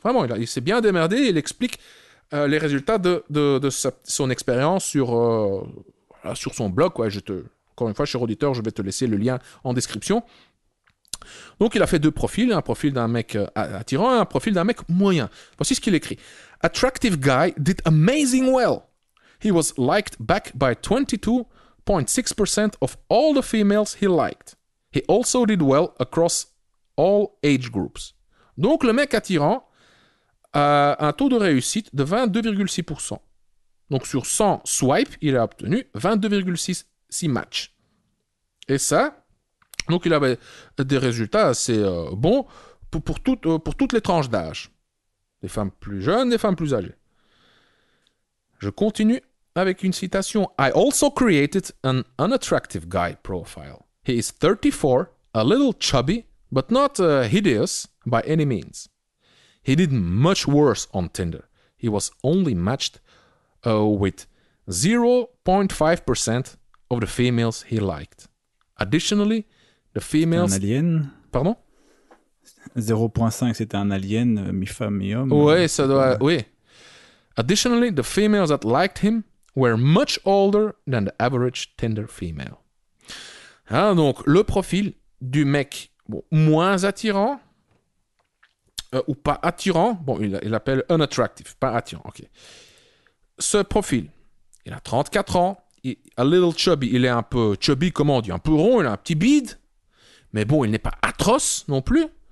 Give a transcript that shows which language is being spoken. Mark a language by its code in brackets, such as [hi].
[fr] Vraiment, il s'est bien démerdé et il explique les résultats de son expérience sur son blog. Quoi. Encore une fois, cher auditeur, je vais te laisser le lien en description. Donc, il a fait 2 profils, un profil d'un mec attirant et un profil d'un mec moyen. Voici ce qu'il écrit. [en] Attractive guy did amazing well. He was liked back by 22.6% of all the females he liked. He also did well across all age groups. [fr] Donc, le mec attirant a un taux de réussite de 22,6%. Donc, sur 100 swipes, il a obtenu 22,6 matchs. Et ça, donc il avait des résultats assez bons pour toutes les tranches d'âge. Des femmes plus jeunes, des femmes plus âgées. Je continue avec une citation. [en] I also created an unattractive guy profile. He is 34, a little chubby, but not hideous by any means. He did much worse on Tinder. He was only matched with 0.5% of the females he liked. Additionally, the females... [fr] Un alien. Pardon? 0.5, c'était un alien, mi-femme, mi-homme. Oui, ça doit... Oui. [en] Additionally, the females that liked him were much older than the average Tinder female. [fr] Donc, le profil du mec moins attirant, ou pas attirant, bon, il appelle unattractive, pas attirant, ok. Ce profil, il a 34 ans, [en] a little chubby, [fr] il est un peu chubby, comment on dit, un peu rond, il a un petit bide, mais bon, il n'est pas atroce non plus.